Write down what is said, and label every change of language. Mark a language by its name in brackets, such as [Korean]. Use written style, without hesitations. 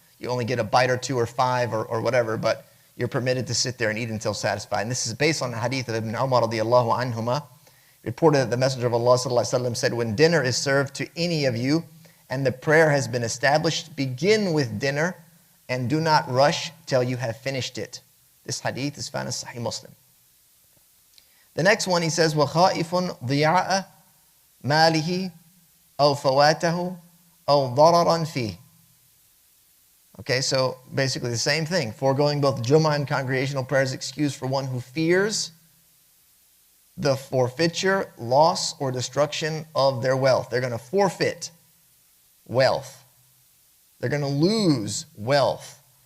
[English] You only get a bite or two or five or whatever, but you're permitted to sit there and eat until satisfied. And this is based on the hadith of Ibn Umar radiallahu anhuma. Reported that the Messenger of Allah sallallahu alaihi wasallam said, when dinner is served to any of you and the prayer has been established, begin with dinner and do not rush till you have finished it. This hadith is found in Sahih Muslim. The next one, he says, [Arabic] وَخَائِفٌ ضِيَاءَ مَالِهِ أَوْ فَوَاتَهُ أَوْ ضَرَرًا فِيهِ. [English] Okay, so basically the same thing. Foregoing both Jummah and congregational prayers excused for one who fears the forfeiture, loss, or destruction of their wealth. They're going to forfeit wealth. They're going to lose wealth.